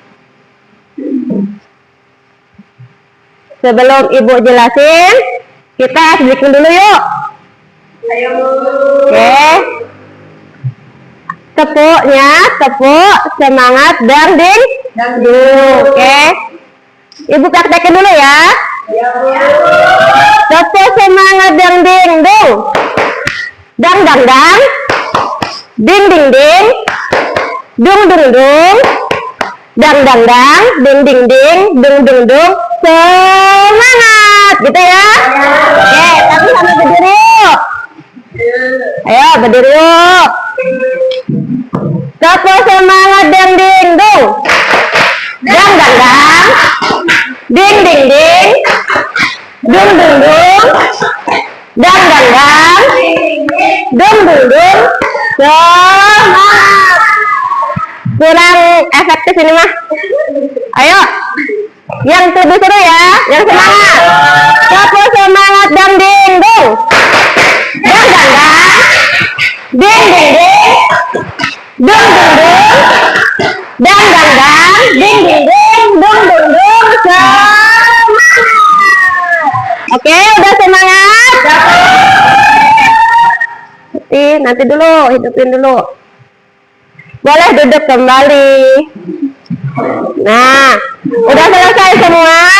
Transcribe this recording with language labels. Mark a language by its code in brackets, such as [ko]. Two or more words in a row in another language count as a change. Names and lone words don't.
[id] Sebelum Ibu jelasin, kita bikin dulu yuk. Ayo. Oke. Tepuknya, tepuk, semangat, dangding. Oke. Ibu praktekin dulu ya. Ya, Bu. Tepuk semangat, dangding, dong. Dang, dang, dang. Ding, ding, ding. Dung, dung, dung. Dang, dang, dang. Ding, ding, ding. Dung, dung, dung. Semangat, gitu ya. Oke, tapi sambil berdiri yuk. Ayo, berdiri yuk. Tepuk semangat, dang, ding, dung. Dang, dang, dang. Ding, ding, ding. Dung, dung, dung. Dang, dang, dang. Dung, dung, dung. Semangat. Kurang efektif ini mah. Ayo, yang lebih seru ya, yang semangat. Tepuk semangat, dang, ding, dung. Dang, dang, dang. Ding, ding, ding. Dung, dung, dung. Dang, dang, dang. Ding, ding, ding. Dung, dung, dung. Semangat. Oke, udah semangat? Nanti dulu, hidupin dulu. Boleh duduk kembali. Nah, udah selesai semua?